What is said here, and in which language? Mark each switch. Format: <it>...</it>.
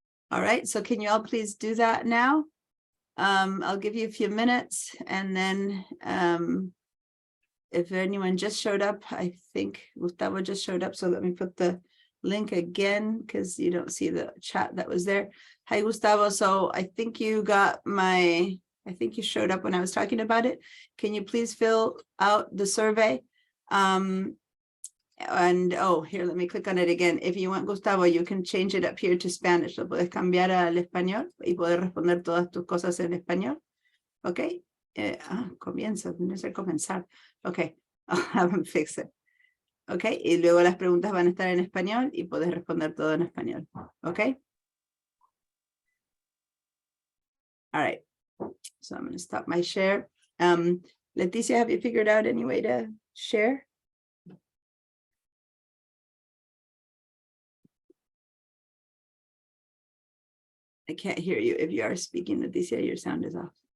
<en>All right, so can you all please do that now? I'll give you a few minutes, and then if anyone just showed up, I think Gustavo just showed up. So let me put the link again, because you don't see the chat that was there. Hi, Gustavo. So I think you got I think you showed up when I was talking about it. Can you please fill out the survey? And oh, here, let me click on it again. If you want, Gustavo, you can change it up here to Spanish.</en> <es>Lo puedes cambiar al español y poder responder todas tus cosas en español. Okay. Comienza, no sé comenzar.</es> <en>Okay, I'll have them fix it.</en> <es>Okay, y luego las preguntas van a estar en español y puedes responder todo en español.</es> <en>Okay. All right, so I'm going to stop my share. Leticia, have you figured out any way to share? I can't hear you. If you are speaking, Leticia, your sound is off.</en>